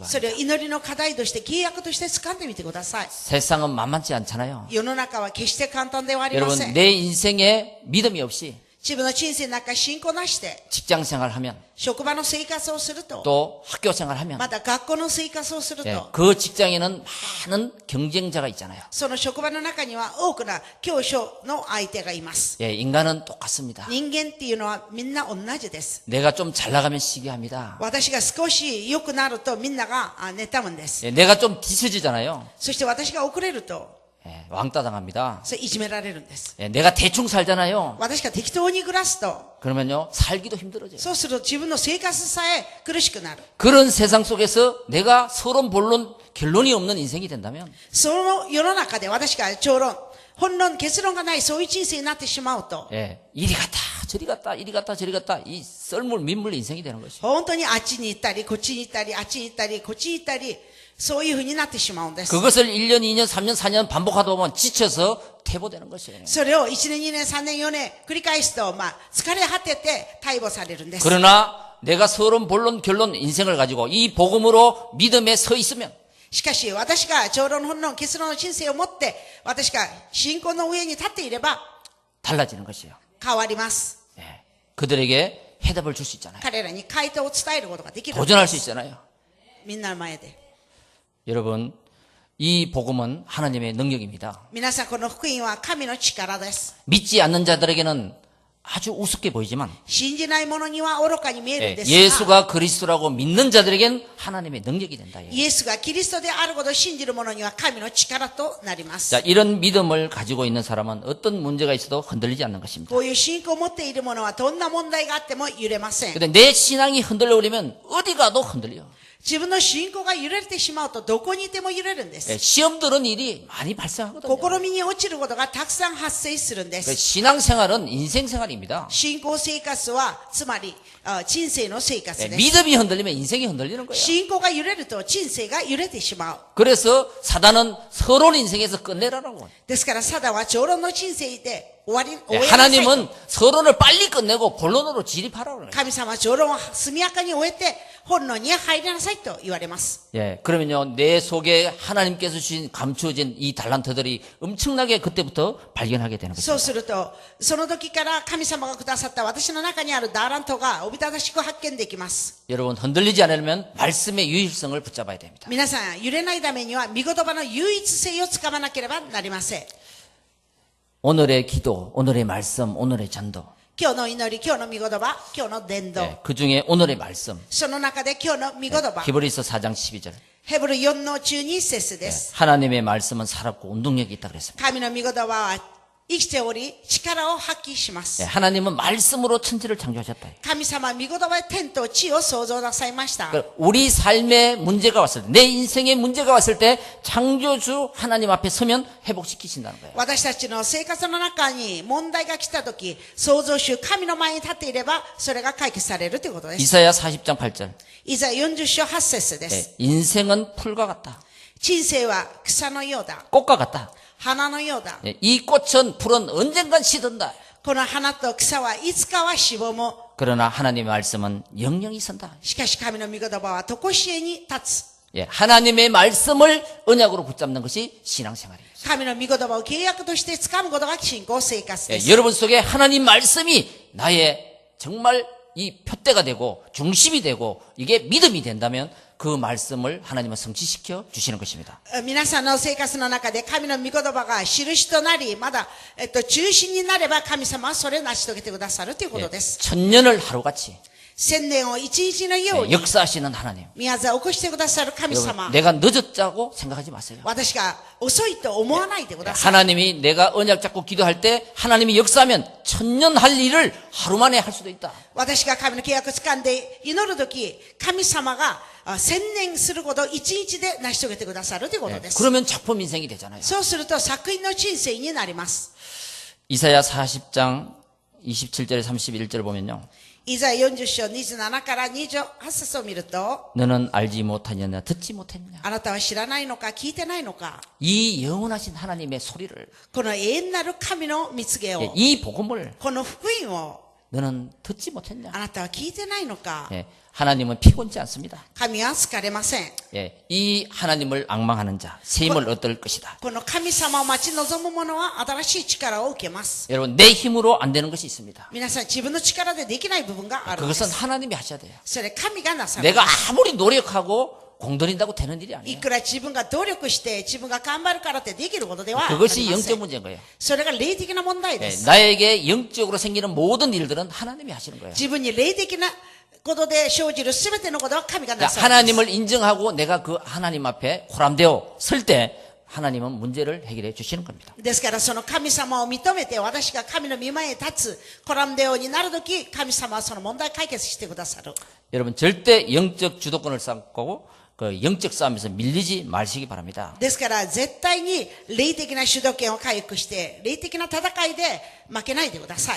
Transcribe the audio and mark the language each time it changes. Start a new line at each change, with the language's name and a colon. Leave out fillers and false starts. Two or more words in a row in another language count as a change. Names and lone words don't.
Japanese: そ
Korean: 바랍니다.
Japanese: れを祈りの課題として契約として掴んでみてください。
Korean: 세상은 만만치 않잖아요.
Japanese: 世の中は決して簡単ではありませ
Korean: 여러분
Japanese: ん。
Korean: 내 인생에 믿음이 없이
Japanese: 自分の人生の中信仰なしで、
Korean: 직장 생활하면
Japanese: 職場の生活をすると、
Korean: 또 학교 생활하면
Japanese: また学校の生活をする
Korean: 예,
Japanese: と、
Korean: 그 직장에는 많은 경쟁자가 있잖아요.
Japanese: その職場の中には多くな競争の相手がいます。
Korean: 예, 인간은 똑같습니다.
Japanese: 人間っていうのはみんな同じです。
Korean: 내가 좀 잘 나가면 시기합니다.
Japanese: 私が少し良くなるとみんなが妬むんです。
Korean: 예, 내가 좀 뒤처지잖아요.
Japanese: そして私が遅れると、
Korean: 예, 왕따 당합니다.
Japanese: それいじめられるんです。
Korean: 예, 내가 대충 살잖아요.
Japanese: 私が適当に暮らすと、
Korean: 그러면요, 살기도 힘들어져요.
Japanese: そうすると自分の生活さえ苦しくなる。
Korean: 그런 세상 속에서 내가 서론, 본론, 결론이 없는 인생이 된다면
Japanese: その世の中で私が長論、本論、結論がないそういう人生になってしまうと、
Korean: 예, 이리 갔다 저리 갔다 이리 갔다 저리 갔다 이 썰물 민물 인생이 되는 것이죠.
Japanese: 本当にあっちに行ったり、こっちに行ったり、あっちに行ったり、こっちに行ったり、そういうふうになってしまうんです。
Korean: 그것을 1년, 2년, 3년, 4년 반복하다 보면 지쳐서 퇴보되는 것이에요.
Japanese: それを1年、2年、3年、4年繰り返すと、疲れ果てて逮捕されるんです。
Korean: 그러나 내가 서론, 본론, 결론 인생을 가지고 이 복음으로 믿음에 서 있으면
Japanese: しかし、私が長論、本論、結論の人生を持って、私が信仰の上に立っていれば、
Korean: 달라지는 것이에요.
Japanese: 変わります。
Korean: 예, 그들에게 해답을 줄 수 있잖아요.
Japanese: 彼らに回答を伝えることができる。
Korean: 도전할 수 있잖아요.
Japanese: みんなの前で。
Korean: 여러분, 이 복음은 하나님의 능력입니다.
Japanese: 皆さん、この福音は神の力です。
Korean: 믿지 않는 자들에게는 아주 우습게 보이지만
Japanese: 信じない者には愚かに見えるん
Korean: 예,
Japanese: ですが、
Korean: 예수가 그리스도라고 믿는 자들에겐 하나님의 능력이 된다. 예.
Japanese: イエスがキリストであることを信じる者には神の力となります。
Korean: 자, 이런 믿음을 가지고 있는 사람은 어떤 문제가 있어도 흔들리지 않는 것입니다.
Japanese: こういう信仰を持っている者はどんな問題があっても揺れません。
Korean: 근데 내 신앙이 흔들려버리면 어디 가도 흔들려.
Japanese: 自分の信仰が揺れてしまうとどこにいても揺れるんで
Korean: 예,
Japanese: す。
Korean: 시험 들은 일이 많이 발생하거든요.
Japanese: 試みに落ちることがたくさん発生するんで
Korean: 그
Japanese: す。
Korean: 신앙생활은 인생생활입니다.
Japanese: 信仰生活は、つまり、人生の生活
Korean: 예,
Japanese: です。
Korean: 믿음이 흔들리면 인생이 흔들리는 거예요.
Japanese: 信仰が揺れると人生が揺れてしまう。
Korean: 그래서 사단은 서론 인생에서 끝내라라고.
Japanese: ですから、サダは長論の人生で終わりなさいと。
Korean: 하나님은 서론을 빨리 끝내고 본론으로 진입하라고.
Japanese: 神様は長論を速やかに終えて本論に入りなさいと言われます。
Korean: 예, 그러면요, 내 속에 하나님께서 주신 감추어진 이 달란트들이 엄청나게 그때부터 발견하게 되는
Japanese: そ
Korean: 거죠.
Japanese: うすると、その時から神様がくださった私の中にあるダーラントがおびただしく発見できます。
Korean: 여러분, 흔들리지 않으려면 말씀의 유일성을 붙잡아야 됩니다.
Japanese: 皆さん、揺れないためには、御言葉の唯一性をつかまなければなりません。
Korean: 오늘의 기도, 오늘의 말씀, 오늘의 전도.
Japanese: 今日の祈り、今日の御言葉、今日の伝道。
Korean: 예, 그 중에 오늘의 말씀.
Japanese: その中で今日の御言葉。
Korean: 히브리서 4장 12절.
Japanese: ヘブル4の12節です。
Korean: 하나님의 말씀은 살았고 운동력이 있다 그랬습니다.
Japanese: 神の御言葉は生きており、力を発揮しま
Korean: 예,
Japanese: す。
Korean: 하나님은 말씀으로 천지를 창조하셨다.
Japanese: 神様は御言葉で天と地を創造なさいました。
Korean: 그러니까 우리 삶의 문제가 왔을 때, 내 인생의 문제가 왔을 때 창조주 하나님 앞에 서면 회복시키신다는 거예요.
Japanese: 私たちの生活の中に問題が来たとき、創造主神の前に立っていれば、それが解決されるということです。
Korean: 이사야 40장 8절.
Japanese: イザヤ40章8節で
Korean: 예,
Japanese: す。
Korean: 인생은 풀과 같다.
Japanese: 人生は草のようだ。
Korean: 꽃과 같다.
Japanese: 花のようだ。
Korean: 예, 이 꽃은 풀은 언젠간 시든다.
Japanese: この花と草はいつかはしぼむ。
Korean: 그러나 하나님의 말씀은 영영이 선다.
Japanese: しかし神の御言葉はとこしえに立つ。
Korean: 예, 하나님의 말씀을 언약으로 붙잡는 것이 신앙생활이에요.
Japanese: 神の御言葉を契約として掴むことが信仰生活
Korean: 예,
Japanese: です。
Korean: 여러분 속에 하나님 말씀이 나의 정말 이 표대가 되고 중심이 되고 이게 믿음이 된다면 그 말씀을 하나님은 성취시켜 주시는 것입니다.
Japanese: 皆さんの生活の中で神の御言葉が印となり、まだ、中心になれば神様はそれを成し遂げてくださるということ
Korean: 예,
Japanese: です。
Korean: 천년을 하루같이
Japanese: 千年を一日のよう
Korean: 예,
Japanese: に
Korean: 역사하시는 하나님.
Japanese: 宮沢を起こしてくださる神
Korean: 여러분,
Japanese: 様。
Korean: 내가 늦었다고 생각하지 마세요.
Japanese: 私が遅いと思わないでください。
Korean: 하나님이 내가 언약 잡고 기도할 때 하나님이 역사하면 천년 할 일을 하루 만에 할 수도 있다.
Japanese: 私が神の契約を掴んで祈るとき、神様が千年することを一日で成し遂げてくださるということ
Korean: 예,
Japanese: です。
Korean: 그러면 작품 인생이 되잖아요.
Japanese: そうすると作品の人生になります。
Korean: 이사야 40장 27절에 31절 보면요.
Japanese: イザヤ40章27から28節を見ると、
Korean: 너는 알지 못하느냐 듣지 못했느냐.
Japanese: あなたは知らないのか聞いてないのか、
Korean: 이 영원하신 하나님의 소리를
Japanese: この永遠なる神の蜜げ
Korean: 예,
Japanese: を、
Korean: 이 복음을
Japanese: この福音を
Korean: 너는 듣지 못했냐.
Japanese: あなたは聞いてないのか、
Korean: 예, 하나님은 피곤치 않습니다.
Japanese: 神は疲れません。
Korean: 예, 이 하나님을 앙망하는 자 새 힘을 얻을 것이다.
Japanese: この神様を待ち望む者は新しい力を受けます。
Korean: 여러분 내 힘으로 안 되는 것이 있습니다.
Japanese: 皆さん自分の力でできない部分があるんで
Korean: 그것은
Japanese: す。
Korean: 하나님이 하셔야 돼요.
Japanese: それ神がなさる。
Korean: 내가 아무리 노력하고 공들인다고 되는 일이
Japanese: い
Korean: 아니에요.
Japanese: くら自分が努力して自分が頑張るからってできることではありま
Korean: 그것이
Japanese: せ
Korean: 영적
Japanese: ん。
Korean: 문제인 거예요.
Japanese: それが霊的な問題で
Korean: 예,
Japanese: す。
Korean: 나에게 영적으로 생기는 모든 일들은 하나님이 하시는 거예요.
Japanese: 自分に霊的なことで生じるすべてのことは神がな
Korean: 그러니까
Japanese: さるんです。
Korean: 하나님을 인정하고 내가 그 하나님 앞에 호람되어 설 때 하나님은 문제를 해결해 주시는 겁니다.
Japanese: ですからその神様を認めて私が神の御前へ立つコラムデオになるとき神様はその問題解決してくださる
Korean: 여러분 절대 영적 주도권을 쌓고 그 영적 싸움에서 밀리지 마시기 바랍니다.
Japanese: ですから絶対に霊的な主導権を回復して霊的な戦いで負けないでください